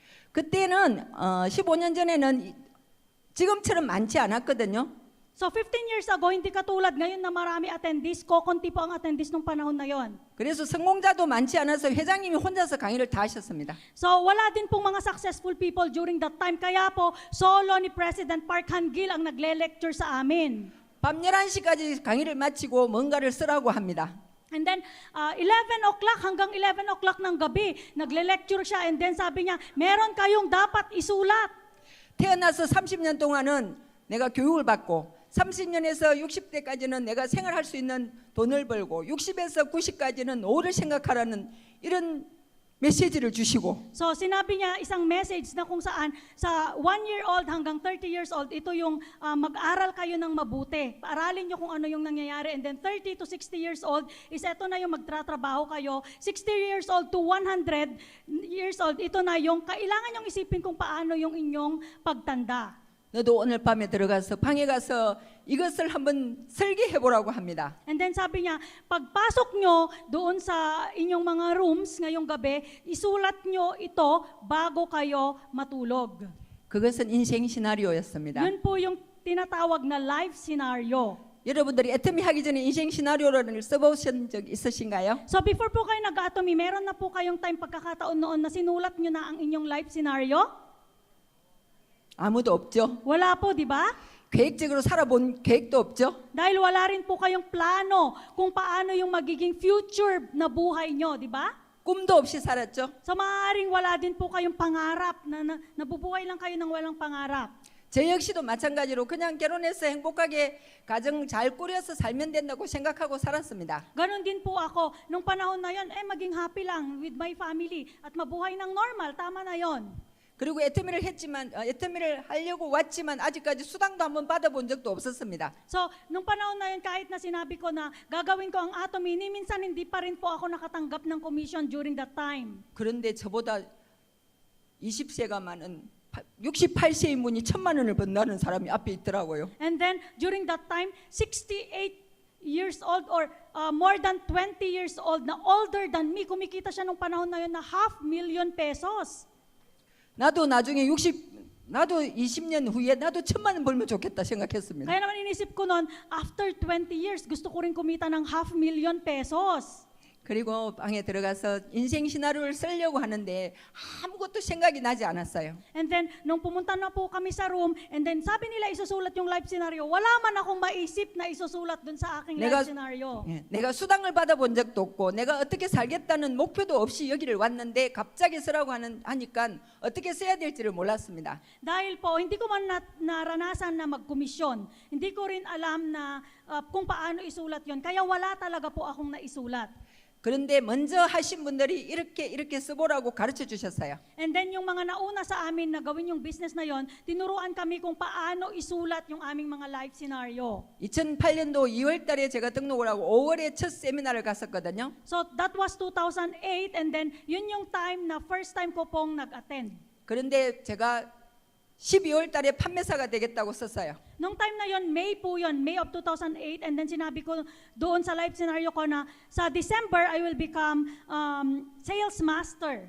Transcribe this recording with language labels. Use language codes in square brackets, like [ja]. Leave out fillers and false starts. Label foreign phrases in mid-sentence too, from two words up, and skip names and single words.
[ko] 그때는 15년 전에는 지금처럼 많지 않았거든요. [en] So 15 years ago, [tl] hindi katulad ngayon na marami attendees, kokonti po ang attendees nung panahon na yon. [ko] 그래서 성공자도 많지 않아서 회장님이 혼자서 강의를 다 하셨습니다. [tl] So wala din pong mga [en] successful people during that time. [tl] Kaya po, solo ni President Park Han-gil ang nagle-lecture sa amin. [ko] 밤 11시까지 강의를 마치고 뭔가를 쓰라고 합니다. [en] And then, [tl] 11 o'clock hanggang 11 o'clock ng gabi, nagle-lecture siya [en] and then [tl] sabi niya, meron kayong dapat isulat. [ko] 태어나서 30년 동안은 내가 교육을 받고 30년에서 60대까지는 내가 생활할 수 있는 돈을 벌고 60에서 90까지는 노후를 생각하라는 이런 메시지를 주시고 [tl] So sinabi niya isang message na kung saan sa 1-year-old hanggang [en] 30 years old, [tl] ito yung mag-aral kayo ng mabuti. Paaralin niyo kung ano yung nangyayari. [en] And then 30 to 60 years old is [tl] ito na yung magtratrabaho kayo. [en] 60 years old to 100 years old, [tl] ito na yung kailangan yung isipin kung paano yung inyong pagtanda. [ko] 너도 오늘 밤에 들어가서 방에 가서 이것을 한번 설계해보라고 합니다. [en] And then [tl] sabi niya, pagpasok nyo doon sa inyong mga rooms ngayong gabi, isulat nyo ito bago kayo matulog. [ko] 그것은 인생 시나리오였습니다. [tl] Yun po yung tinatawag na [en] life scenario. [ko] 여러분들이 애터미 하기 전에 인생 시나리오를 써보신 적 있으신가요? [tl] So before po kayo nag-atomy, meron na po kayong time pagkakataon noon na sinulat nyo na ang inyong [en] life scenario? [ko] 아무도 없죠. [tl] Wala po, di ba? [ko] 계획적으로 살아본 계획도 없죠. [tl] Dahil wala rin po kayong plano kung paano yung magiging future na buhay nyo, di ba? [ko] 꿈도 없이 살았죠. [tl] So maaaring wala din po kayong pangarap, na nabubuhay lang kayo ng walang pangarap. [ko] 저 역시도 마찬가지로 그냥 결혼해서 행복하게 가정 잘 꾸려서 살면 된다고 생각하고 살았습니다. [tl] Ganon din po ako. Nung panahon na yon, maging happy lang [en] with my family [tl] at mabuhay ng normal, tama na yon. [ko] 그리고 애터미를 했지만 애터미를 하려고 왔지만 아직까지 수당도 한번 받아본 적도 없었습니다. [tl] So, nung panahon na yun, kahit na sinabi ko na gagawin ko ang atomy, minsan hindi pa rin po ako nakatanggap ng commission [en] during that time. [ko] 그런데 저보다 20세가 많은 68세인 분이 1,000만 원을 번다는 사람이 앞에 있더라고요. [en] And then, during that time, 68 years old or more than 20 years old na older than me, [tl] kumikita siya nung panahon na yun na 500,000 pesos. [ko] 나도 나중에 나도 20년 후에 나도 1,000만 원 벌면 좋겠다 생각했습니다. [tl] Kaya naman inisip ko noon, [en] after 20 years, [tl] gusto ko rin kumita ng 500,000 pesos. [ko] 그리고 방에 들어가서 인생 시나리오를 쓰려고 하는데 아무것도 생각이 나지 않았어요. [en] And then, [tl] nung pumunta na po kami sa room, [en] and then [tl] sabi nila isusulat yung [en] life scenario, [tl] wala man akong maisip na isusulat dun sa aking [ko] 내가- [en] life scenario. [ko] 예, 내가 수당을 받아본 적도 없고 내가 어떻게 살겠다는 목표도 없이 여기를 왔는데 갑자기 쓰라고 하니까 어떻게 써야 될지를 몰랐습니다. [tl] Dahil po, hindi ko man naranasan na magkomisyon. Hindi ko rin alam na kung paano isulat yon. Kaya wala talaga po akong naisulat. [ko] 그런데 먼저 하신 분들이 이렇게 써보라고 가르쳐 주셨어요. [en] And then [tl] yung mga nauna sa amin na gawin yung business na yon, tinuruan kami kung paano isulat yung aming mga [en] life scenario. [ko] 2008년도 2월 달에 제가 등록을 하고 5월에 첫 세미나를 갔었거든요. [en] So that was 2008, and then [tl] yun yung time na [en] first time [tl] ko pong nag-attend. [ko] 그런데 제가 12월 달에 판매사가 되겠다고 썼어요. [tl] Nung time na yon, May po yon, [en] May of 2008, and then [tl] sinabi ko doon sa life scenario ko na sa December, [en] I will become sales master.